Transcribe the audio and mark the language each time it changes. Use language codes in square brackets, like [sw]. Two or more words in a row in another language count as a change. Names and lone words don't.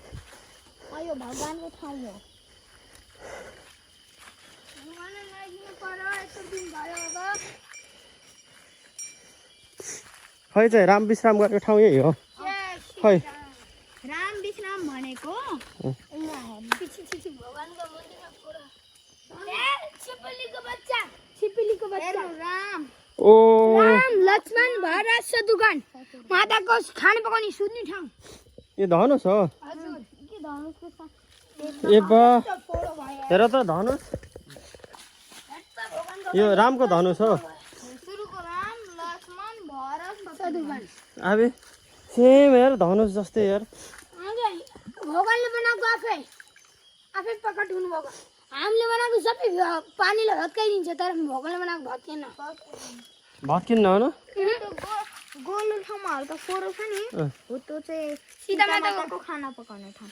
[ne] यो भगवानको ठाउँ हो भगवानले ल्याइदिनु पर्यो यस्तो दिन भयो अब खै चाहिँ राम विश्राम गर्ने ठाउँ यही हो खै राम विश्राम भनेको भगवानको मन्दिरमा पुरा छिपिलीको बच्चा राम ओ राम लक्ष्मण भरत शत्रुघ्न माताको खाना पकाउने सुत्ने ठाउँ यो धनुष हो हजुर के धनुषको ए बा हेर त धनुष यो रामको धनुष हो सुरुको राम लक्ष्मण भरत शत्रुघ्न अबे सेम यार धनुष जस्तै यार भगवानले बनाएको आफै प्रकट हुनुभएको हामीले बनाएको सबै पानीले भत्काइदिन्छ तर भगवानले बनाएको भत्किएन भत्किन्न हो न गोलो ठाउँमा हल्का फोरो छ नि हो त्यो चाहिँ सीता माताको खाना पकाउने ठाउँ